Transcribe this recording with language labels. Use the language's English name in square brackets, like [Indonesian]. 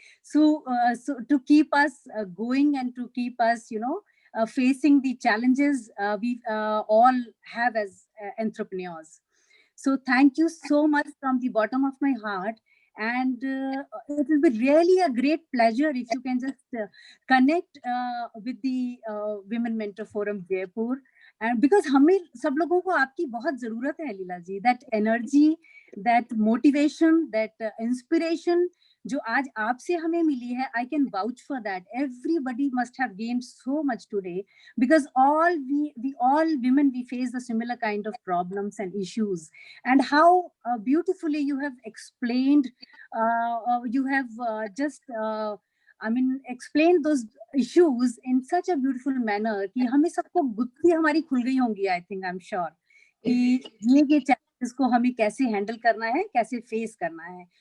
[English] So so to keep us going and to keep us, you know, facing the challenges we all have as entrepreneurs. So thank you so much from the bottom of my heart. And it will be really a great pleasure if you can just connect with the Women Mentor Forum Jaipur. And because [Hindi] हमें सब लोगों को आपकी बहुत जरूरत है [English] Leela ji, that energy, that motivation, that inspiration [Hindi] जो आज आपसे हमें मिली है, [English] I can vouch for that. Everybody must have gained so much today, because all we all women, we face the similar kind of problems and issues. And how beautifully you have explained, you have just I mean explained those issues in such a beautiful manner [Hindi] कि हमें सबको गुत्थी हमारी खुल गई होंगी, [English] I think, I'm sure, [Hindi] कि ये challenges को हमें कैसे handle करना है, [English] कैसे face करना है.